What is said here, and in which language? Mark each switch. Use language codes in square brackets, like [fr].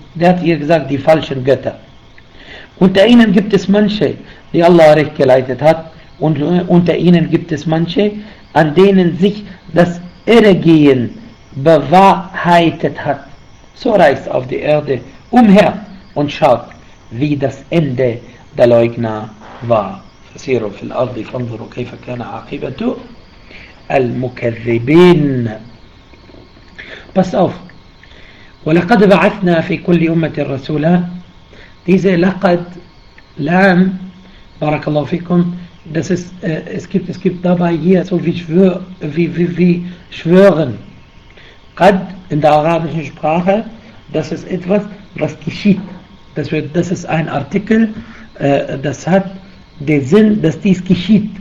[de] Der hat ihr gesagt, die falschen Götter. Unter ihnen gibt es manche, die Allah recht geleitet hat, und unter ihnen gibt es manche, an denen sich das Irregehen bewahrheitet hat. So reist auf die Erde umher und schaut, wie das Ende der Leugner war. [ar] سيروا في الأرض فانظروا كيف كان عاقبة المكذبين. [de] Pass auf. [ar] ولقد بعثنا في كل أمة رسولا. [de] Diese [ar] لقد لام بارك الله فيكم. [de] Das ist, es gibt dabei hier so wie schwören. قد in der arabischen Sprache, das ist etwas, was geschieht. Das ist ein Artikel, das hat den Sinn, dass dies geschieht.